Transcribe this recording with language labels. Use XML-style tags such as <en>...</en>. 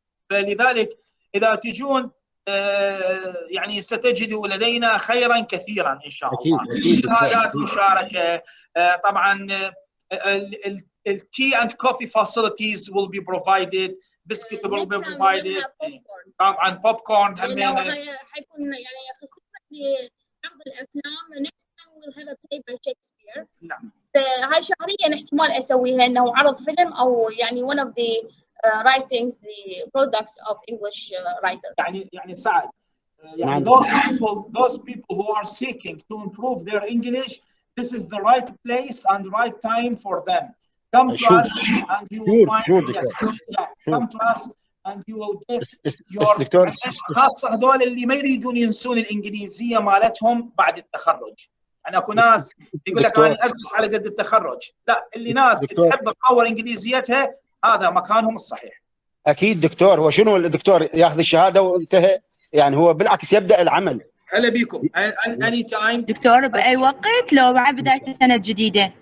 <ar>فلذلك اذا تجون يعني ستجدوا لدينا خيرا كثيرا ان شاء الله. شهادات مشاركه، طبعا</ar> <en>التي and coffee facilities will be provided، بسكوت will be provided،</en> <ar>طبعا بوب كورن حيكون يعني خصوصا لعرض الافلام.</ar> <en>next time we'll have a play by Shakespeare.</en> <ar>نعم. فهاي شهريا احتمال اسويها، انه عرض فيلم او يعني</ar> <en>one of the writings, the products of English writers.</en> <ar>يعني سعد، يعني</ar> <en>those people who are seeking to improve their English, this is the right place and right time for them. Come to us and you will find come to us and you will get your</en> <ar>خاصة هذول اللي ما يريدون ينسون الإنجليزية مالتهم بعد التخرج. يعني اكو ناس يقول لك انا ادرس على قد التخرج، لا، اللي ناس تحب تطور انجليزيتها هذا مكانهم الصحيح. اكيد دكتور. هو شنو الدكتور ياخذ الشهاده وانتهى؟ يعني هو بالعكس يبدا العمل. هلا بيكم اني تايم دكتور. باي وقت لو بعد بدايه السنه الجديده؟</ar>